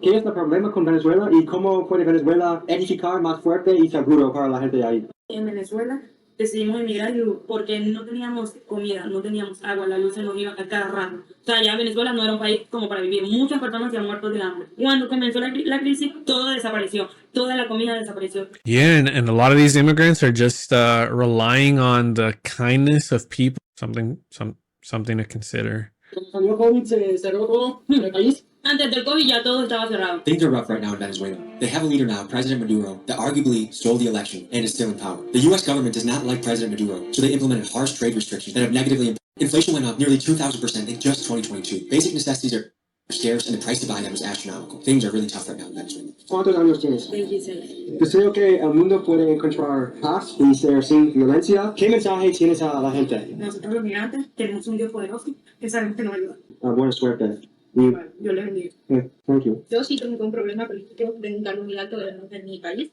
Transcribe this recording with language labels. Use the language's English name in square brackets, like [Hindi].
[Spanish] ¿Qué es el problema con Venezuela y cómo puede Venezuela edificar más fuerte y seguro para la gente de ahí? En Venezuela decidimos emigrar porque no teníamos comida, no teníamos agua, la luz se nos iba a cada rato. O sea, ya Venezuela no era un país como para vivir. Muchas personas se han muerto de hambre. Cuando comenzó la crisis, todo desapareció. Toda la comida desapareció. [English] Yeah, and a lot of these immigrants are just relying on the kindness of people. Something to consider. [Spanish] Cuando salió COVID, se cerró todo en el país. Antes del COVID ya todo estaba cerrado. [English] Things are rough right now in Venezuela. They have a leader now, President Maduro, that arguably stole the election and is still in power. The U.S. government does not like President Maduro, so they implemented harsh trade restrictions that have negatively impacted. Inflation went up nearly 2,000% in just 2022. Basic necessities are scarce and the price to buy them is astronomical. Things are really tough right now in Venezuela. [Spanish] ¿Cuántos años tienes? 26. Deseo que el mundo pueda encontrar paz y ser sin violencia. ¿Qué mensaje tienes a la gente? Nosotros los migrantes tenemos un Dios poderoso que sabemos que nos ayuda. Buena suerte. Y, Dios les bendiga. [English] thank you. [Spanish] Yo sí tengo un problema político de un cargo muy alto en mi país.